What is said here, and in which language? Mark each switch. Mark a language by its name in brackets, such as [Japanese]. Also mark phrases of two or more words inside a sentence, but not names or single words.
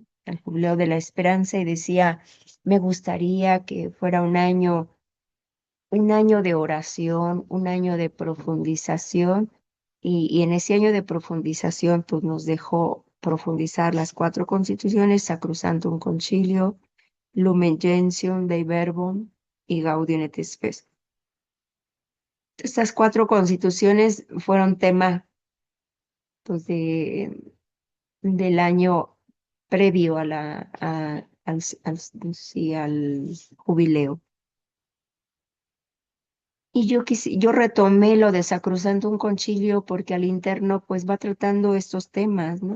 [Spanish] Al jubileo de la esperanza, y decía, me gustaría que fuera un año de oración, un año de profundización, y en ese año de profundización pues nos dejó profundizar las 4 constituciones, Sacrosantum Concilio, Lumen Gentium, Dei Verbum y Gaudium et Spes. Estas 4 constituciones fueron tema pues del año previo sí, al jubileo. Y yo retomé lo de Sacrosantum Concilio porque al interno pues va tratando estos temas, ¿no?